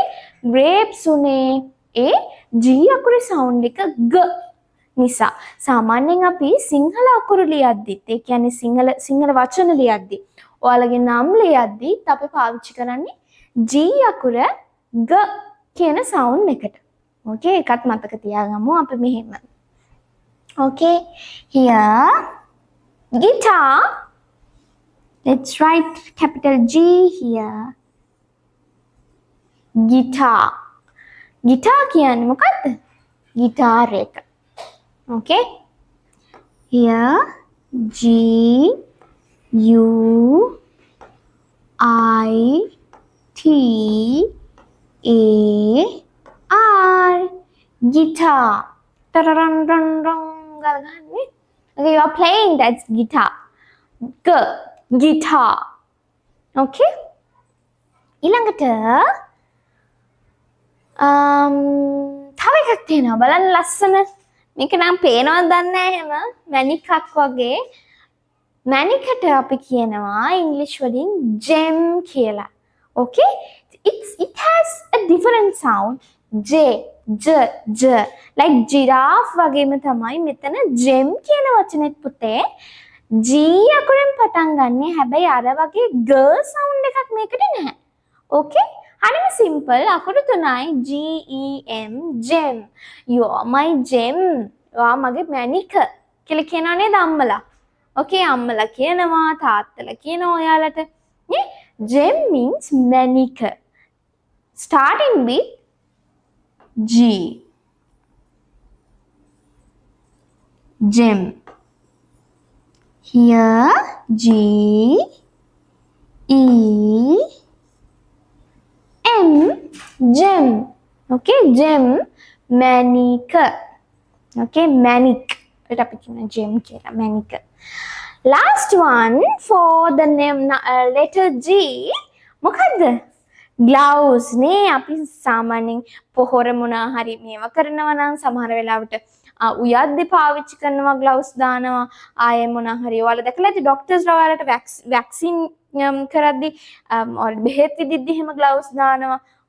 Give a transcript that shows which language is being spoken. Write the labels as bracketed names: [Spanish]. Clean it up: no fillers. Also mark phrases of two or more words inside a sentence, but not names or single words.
[Sinhala] grapes උනේ. ඒ G අකුරේ sound එක g නිසා. සාමාන්‍යයෙන් අපි සිංහල අකුරු ලියද්දිත් ඒ කියන්නේ සිංහල වචන ලියද්දි ඔයාලගේ නම් ලියද්දිත් අපි පාවිච්චි කරන්නේ G අකුර g කියන sound එකට. Okay? ඒකත් මතක තියාගමු අපි මෙහෙම. [English] Okay? Here guitar. Let's write capital G here. [Sinhala] Guitar. Guitar කියන්නේ මොකක්ද? guitar එක. [English] Okay? Here G U I T A R. [Sinhala] guitar. Tararang rang rang ගලගන්නේ. [English] Okay, you are playing that guitar. guitar. Okay? [Sinhala] ඊළඟට තව එකක් තියෙනවා බලන්න ලස්සන. මේක නම් පේනවද දන්නේ නැහැ එහෙම. මැණිකක් වගේ. මැණිකට අපි කියනවා ඉංග්‍රීසි වලින් gem කියලා. [English] Okay? It has a different sound. J like giraffe [Sinhala] වගේම තමයි මෙතන gem කියන වචනේත් පුතේ G අකුරෙන් පටන් ගන්නෙ. හැබැයි අර වගේ g sound එකක් මේකට නැහැ. Okay? හරිම simple. අකුරු තුනයි G E M gem. [English] You are my gem. [Sinhala] ඔයා මගේ මැණික කියලා කියනවා නේද අම්මලා? Okay, අම්මලා කියනවා තාත්තලා කියනවා ඔයාලට. නේ? [English] Gem means මැණික. Starting with G. Gem. Here G E M gem. Okay, gem මැණික. Okay, manic. Let us gem කියලා manic. Last one for the name letter G. [Sinhala] මොකද්ද? gloves නේ. අපි සාමාන්‍යයෙන් පොහොර මොනා හරි මේවා කරනවා නම් සමහර වෙලාවට උයද්දි පාවිච්චි කරනවා gloves දානවා. ආයේ මොනා හරි ඔයාලා දැකලා ඇති ડોක්ටර්ස්ලා ඔයාලට වැක්සින් කරද්දි බෙහෙත් විදිද්දි එහෙම gloves දානවා.